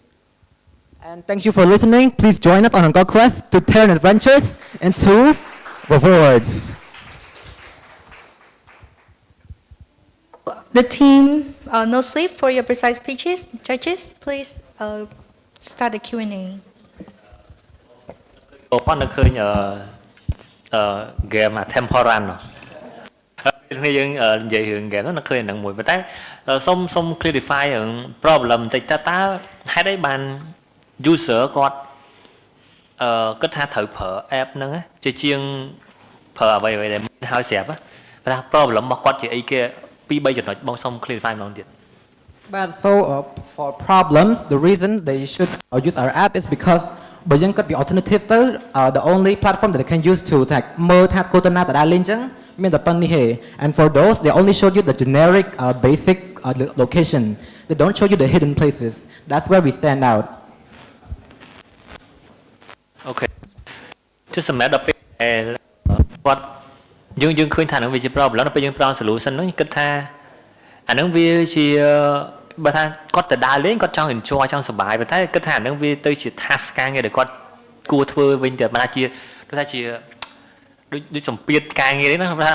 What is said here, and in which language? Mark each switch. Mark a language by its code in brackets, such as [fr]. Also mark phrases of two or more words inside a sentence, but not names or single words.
[en] And thank you for listening. Please join us on Angkor Quest to turn adventures into rewards. The team, no sleep for your precise pitches. Judges, please start the Q&A. [km] ប៉ុន្តែឃើញ game Temple Run គ្នាយើងនិយាយរឿង game ហ្នឹងឃើញហ្នឹងមួយប៉ុន្តែសុំ clarify រឿង problem បន្តិចតើហេតុអីបាន user គាត់គិតថាត្រូវប្រើ app ហ្នឹងជាជាងប្រើអ្វីៗដែលមានហើយស្រាប់ប៉ុន្តែ problem របស់គាត់ជាអីគេ 2-3 ចំណុចបងសុំ clarify ម្ដងទៀត [en] But so for problems, the reason they should use our app is because [km] បើយើងគិតពី alternative ទៅ [en] the only platform that they can use to [km] មើលថាគោលទៅណាតដែលលេងចឹងមានតែប៉ុណ្្នេះទេ [en] and for those they only show you the generic basic location. They don't show you the hidden places. That's where we stand out. [km] Okay. ចុះសម្រាប់ដល់ពេលគាត់យើងឃើញថាហ្នឹងវាជា problem ដល់ពេលយើង [en] plan solution [km] ហ្នឹងគិតថាអាហ្នឹងវាជាបើថាគាត់ទៅដើរលេងគាត់ចង់ enjoy ចង់សប្បាយប៉ុន្តែ គិតថាអាហ្នឹងវាទៅជា task ការងារដែលគាត់គួរធ្វើវិញទៅមិនថាជាដូចថាជាដូចសម្ពាធការងារហ្នឹងថា